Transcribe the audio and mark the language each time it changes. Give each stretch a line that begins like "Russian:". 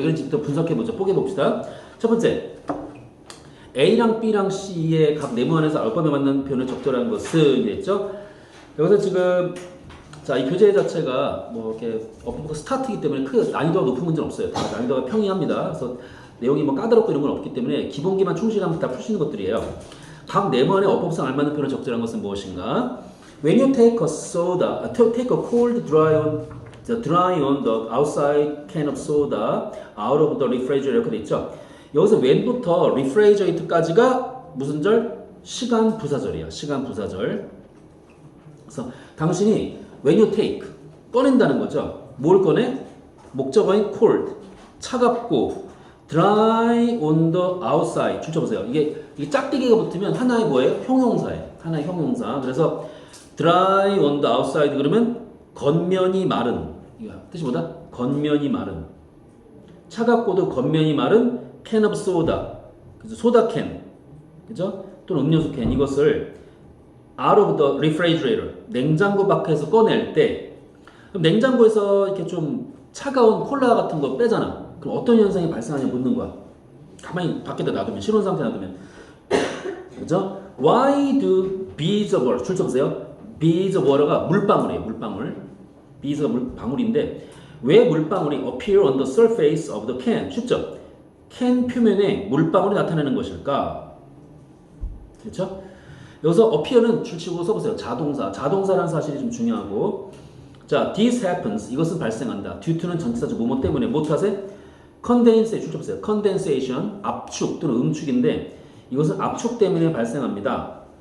Korean: 왜 그런지부터 분석해보죠. 뽀개봅시다. 첫 번째. A랑 B랑 C의 각 네모 안에서 알파벳에 맞는 표현을 적절한 것은 이랬죠? 여기서 지금 자, 이 교재 자체가 뭐 이렇게 어법부터 스타트이기 때문에 크게 난이도가 높은 문제는 없어요. 다 난이도가 평이합니다. 그래서 내용이 뭐 까다롭고 이런 건 없기 때문에 기본기만 충실하면 다 풀 수 있는 것들이에요. 각 네모 안에 어법상 알맞는 표현을 적절한 것은 무엇인가?
English: When you take a soda, take a cold dry on the outside can of soda out of the refrigerator
Korean: 이렇게 돼 있죠. 여기서 when부터 refrigerator까지가 무슨 절? 시간 부사절이야. 시간 부사절. 그래서 당신이
English: when you take
Korean: 꺼낸다는 거죠. 뭘 꺼내? 목적어인 cold 차갑고
English: dry on the outside
Korean: 줄쳐보세요. 이게 짝대기가 붙으면 하나의 뭐예요? 형용사예요. 하나의 형용사. 그래서
English: dry on the outside
Korean: 그러면 겉면이 마른 뜻이 뭐다? 겉면이 마른 차갑고도 겉면이 마른
English: can of soda
Korean: 그래서 소다 캔 그죠? 또는 음료수 캔 이것을
English: out of the refrigerator
Korean: 냉장고 밖에서 꺼낼 때 그럼 냉장고에서 이렇게 좀 차가운 콜라 같은 거 빼잖아. 그럼 어떤 현상이 발생하냐 묻는 거야. 가만히 밖에다 놔두면 실온 상태 놔두면 그죠?
English: Why do beads of water
Korean: 출처보세요.
English: beads of water가
Korean: 물방울이에요. 물방울.
English: beads가
Korean: 물방울인데 왜 물방울이
English: appear on the surface of the can?
Korean: 쉽죠? 캔 표면에 물방울이 나타나는 것일까? 그렇죠? 여기서 appear는 줄치고 써보세요. 자동사라는 사실이 좀 중요하고 자,
English: this happens
Korean: 이것은 발생한다. due to는 전치사죠. 뭐뭐 때문에 뭐 탓에? condensation 줄쳐보세요. condensation 압축 또는 응축인데 이것은 압축 때문에 발생합니다.